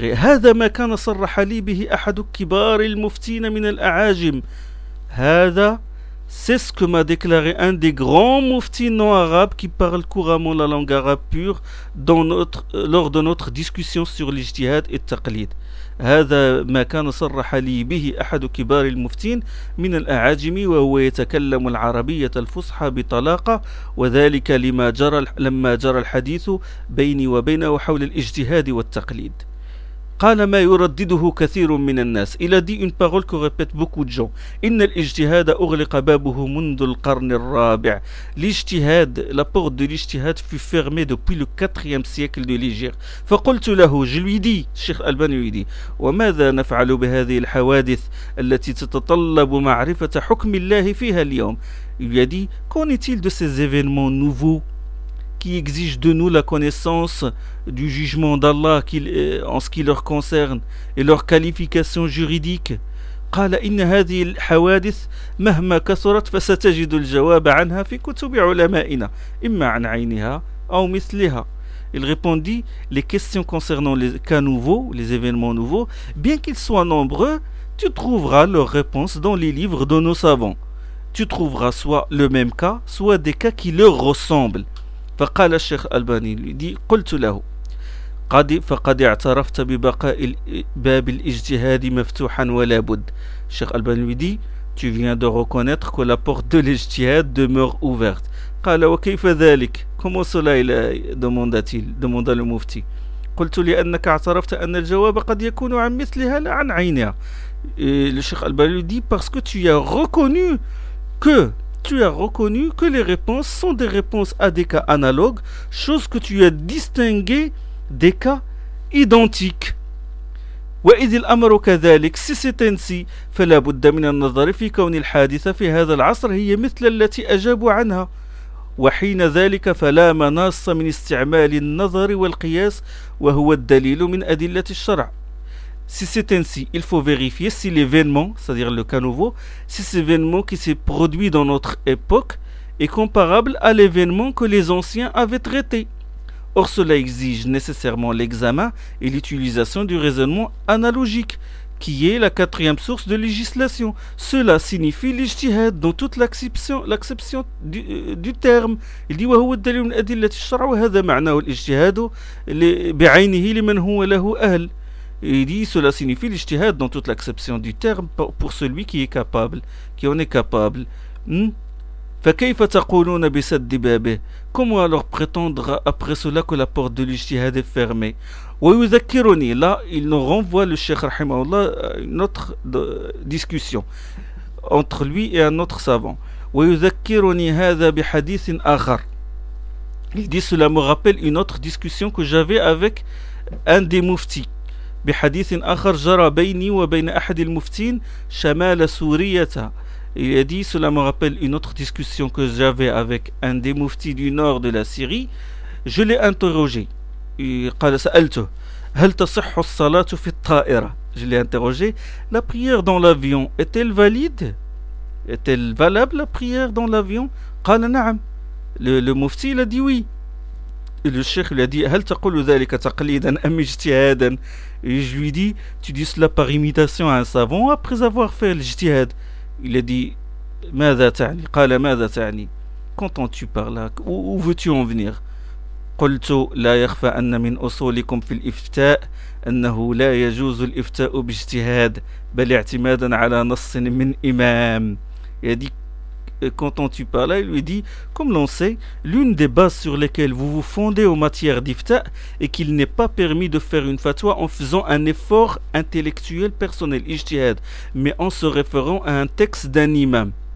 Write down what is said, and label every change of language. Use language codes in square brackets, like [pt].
[ar] هذا ما كان صرح لي به أحد كبار المفتين من الأعاجم. هذا [fr] c'est ce que m'a déclaré un des grands muftis non arabes qui parle couramment la langue arabe pure lors de notre discussion sur l'ijtihad et taqlid. [ar] هذا ما كان صرح لي به أحد كبار المفتين من الأعاجم وهو يتكلم العربية الفصحى بطلاقة، وذلك لما جرى الحديث بيني وبينه حول الاجتهاد والتقليد. قال ما يردده كثير من الناس. [fr] Il a dit une parole que répète beaucoup de gens. [ar] إن الاجتهاد أغلق بابه منذ القرن الرابع. [fr] L'ijtihad, la porte de l'ijtihad fut fermée depuis le 4e siècle de l'Hégire. [ar] فقلت له, [fr] je lui dis, Cheikh Albani lui dit, [ar] وماذا نفعل بهذه الحوادث التي تتطلب معرفة حكم الله فيها اليوم؟ [fr] Il lui a dit, qu'en est-il de ces événements nouveaux qui exige de nous la connaissance du jugement d'Allah en ce qui leur concerne et leur qualification juridique. [ar] قال إن هذه الحوادث مهما كثرت فستجد الجواب عنها في كتب علمائنا إما عن عينها أو مثلها. [fr] Il répondit, les questions concernant les cas nouveaux, les événements nouveaux, bien qu'ils soient nombreux, tu trouveras leur réponse dans les livres de nos savants. Tu trouveras soit le même cas, soit des cas qui leur ressemblent. [ar] فقال الشيخ الألباني لي قلت له فقد اعترفت ببقاء باب الاجتهاد مفتوحا ولا بد. الشيخ الألباني لي [fr] tu viens de reconnaître que la porte de l'ijtihad demeure ouverte. [ar] قال وكيف ذلك؟ [fr] comment cela il demanda le mufti. [ar] قلت لأنك اعترفت أن الجواب قد يكون عن مثلها لا عن عينها. [fr] Le [ar] الشيخ الألباني لي [fr] parce que tu as reconnu que les réponses sont des réponses à des cas analogues, chose que tu as distingué des cas identiques. [ar] وإذ الأمر كذلك سيستنسي فلا بد من النظر في كون الحادثة في هذا العصر هي مثل التي أجابوا عنها. وحين ذلك فلا مناص من استعمال النظر والقياس وهو الدليل من أدلة الشرع. [fr] Si c'est ainsi, il faut vérifier si l'événement, c'est-à-dire le cas nouveau, si cet événement qui s'est produit dans notre époque est comparable à l'événement que les anciens avaient traité. Or, cela exige nécessairement l'examen et l'utilisation du raisonnement analogique, qui est la quatrième source de législation. Cela signifie l'ijtihad dans toute l'acception du terme. Il dit « [ar] وهو الدليل من أدلة الشرع وهذا معناه الاجتهاد بعينه لمن هو له أهل [fr] » Il dit, cela signifie l'ijtihad dans toute l'acception du terme pour celui qui est capable, qui en est capable. [ar] فَكَيْفَ تَقُولُونَ بِسَدِّ بَابِهِ. [fr] Comment alors prétendre après cela que la porte de l'ijtihad est fermée? [ar] وَيُذَكِّرُونِ. [fr] Là, il nous renvoie le Cheikh Rahimahullah à une autre discussion entre lui et un autre savant. [ar] وَيُذَكِّرُونِ هَذَا بِحَدِيثٍ أَخَرٍ. [fr] Il dit, cela me rappelle une autre discussion que j'avais avec un des muftis. [ar] بحديث آخر جرى بيني وبين أحد المفتين شمال سوريا. [fr] Il a dit, cela me rappelle une autre discussion que j'avais avec un des muftis du nord de la Syrie. Je l'ai interrogé. [ar] قال سألته هل تصح الصلاة في الطائرة. [fr] Je l'ai interrogé, la prière dans l'avion est-elle valide, est-elle valable la prière dans l'avion? [ar] قال نعم. [fr] Le mufti il a dit oui. Le cheikh lui a dit, [ar] هل تقول ذلك تقليدا أم اجتهادا. [fr] Et je lui dis, tu dis cela par imitation à un savant après avoir fait l'ijtihad. Il a dit, [ar] ماذا تعني؟ قال ماذا تعني؟ [fr] Qu'entends-tu par là? Où veux-tu en venir? [ar] قلت لا يخفى أن من أصولكم في الإفتاء أنه لا يجوز الإفتاء باجتهاد بل اعتمادا على نص من إمام. [fr] Il a dit, qu'entends-tu par là? Il lui dit, comme l'on sait, l'une des bases sur lesquelles vous vous fondez en matière d'ifta est qu'il n'est pas permis de faire une fatwa en faisant un effort intellectuel personnel, ijtihad, mais en se référant à un texte d'un imam.